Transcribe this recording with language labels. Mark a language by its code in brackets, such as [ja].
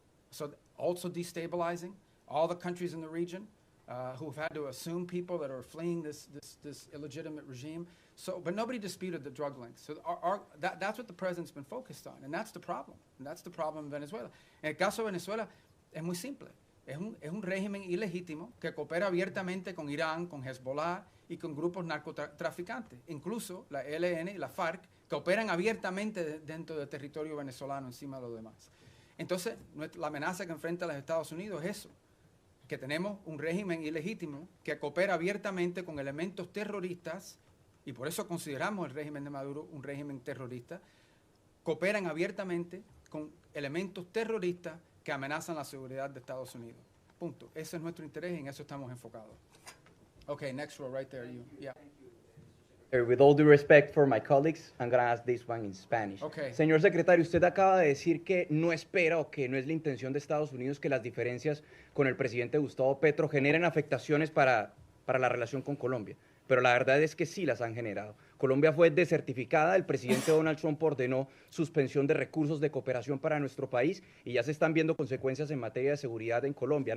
[en] So also destabilizing all the countries in the region who have had to assume people that are fleeing this illegitimate regime. So, but nobody disputed the drug links. So that's what the president's been focused on, and that's the problem. And that's the problem in Venezuela. [es] En el caso de Venezuela, es muy simple. es un régimen ilegítimo que coopera abiertamente con Irán, con Hezbollah y con grupos narcotraficantes. Incluso la ELN y la FARC que operan abiertamente dentro del territorio venezolano encima de los demás. Entonces, la amenaza que enfrenta los Estados Unidos es eso, que tenemos un régimen ilegítimo que coopera abiertamente con elementos terroristas, y por eso consideramos el régimen de Maduro un régimen terrorista, cooperan abiertamente con elementos terroristas que amenazan la seguridad de Estados Unidos. Punto. Ese es nuestro interés y en eso estamos enfocados. [en] Okay, next row right there, you. Yeah. With all due respect for my colleagues, I'm going to ask this one in Spanish. Okay. [es] Señor secretario, usted acaba de decir que no espera o que no es la intención de Estados Unidos que las diferencias con el presidente Gustavo Petro generen afectaciones para la relación con Colombia. Pero la verdad es que sí las han generado. Colombia fue desertificada, el presidente Donald Trump ordenó suspensión de recursos de cooperación para nuestro país y ya se están viendo consecuencias en materia de seguridad en Colombia.